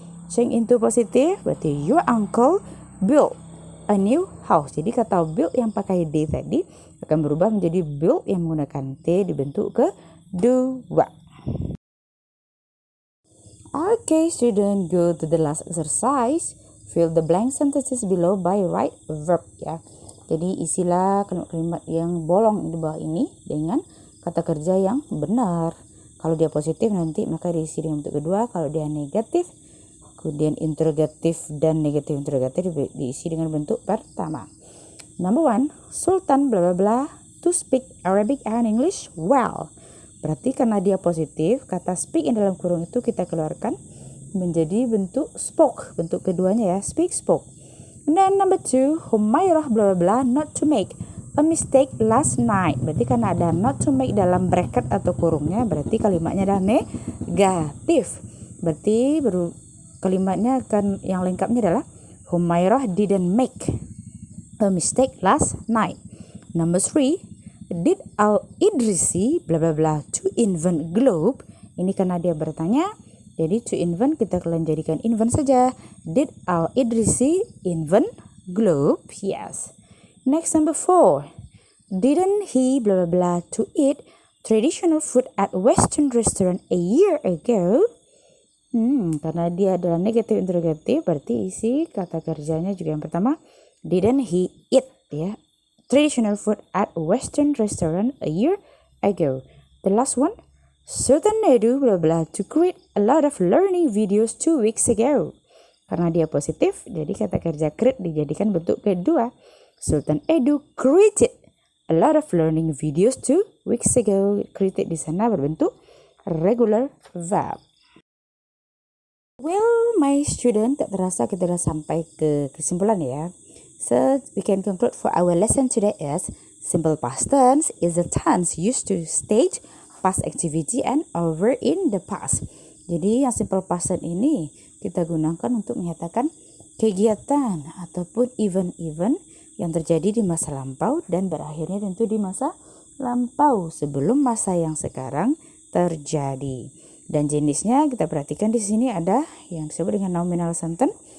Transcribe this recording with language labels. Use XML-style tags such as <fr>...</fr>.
<en>Change into positive,</en> <id>berarti</id> <en>your uncle built a new house.</en> <id>Jadi kata build yang pakai D tadi akan berubah menjadi build yang menggunakan T dibentuk kedua.</id> <en>Okay, student, go to the last exercise. Fill the blank sentences below by right verb ya.</en> <id>Jadi isilah kalimat yang bolong di bawah ini dengan kata kerja yang benar. Kalau dia positif nanti maka diisi dengan bentuk kedua. Kalau dia negatif, kemudian interrogatif dan negatif interrogatif diisi dengan bentuk pertama.</id> <en>Number 1, Sultan bla bla bla to speak Arabic and English well.</en> <id>Berarti karena dia positif, kata speak yang dalam kurung itu kita keluarkan menjadi bentuk spoke, bentuk keduanya ya, speak, spoke.</id> <en>And then number 2, Humairah bla bla bla not to make a mistake last night.</en> <id>Berarti karena ada</id> <en>not to make</en> <id>dalam bracket atau kurungnya, berarti kalimatnya adalah negatif. Berarti kalimatnya akan yang lengkapnya adalah Humairah</id> <en>didn't make a mistake last night. Number 3, did Al-Idrisi bla bla bla to invent globe.</en> <id>Ini karena dia bertanya, jadi to invent kita kalian jadikan invent saja.</id> <en>Did Al-Idrisi invent globe? Yes. Next, number 4. Didn't he blah blah blah to eat traditional food at Western restaurant a year ago?</en> <id>Karena dia adalah negatif interrogatif, berarti isi kata kerjanya juga yang pertama.</id> <en>Didn't he eat ya traditional food at Western restaurant a year ago? The last one. Sultan Edu blah blah to create a lot of learning videos 2 weeks ago.</en> <id>Karena dia positif, jadi kata kerja create dijadikan bentuk kedua.</id> <en>Sultan Edu created a lot of learning videos 2 weeks ago.</en> <id>Created di sana berbentuk regular verb.</id> <en>Well, my student,</en> <id>tak terasa kita dah sampai ke kesimpulan ya.</id> <en>So, we can conclude for our lesson today is simple past tense is a tense used to state past activity and over in the past.</en> <id>Jadi yang simple past tense ini kita gunakan untuk menyatakan kegiatan ataupun event-event yang terjadi di masa lampau dan berakhirnya tentu di masa lampau sebelum masa yang sekarang terjadi. Dan jenisnya kita perhatikan di sini ada yang disebut dengan nominal sentence.</id>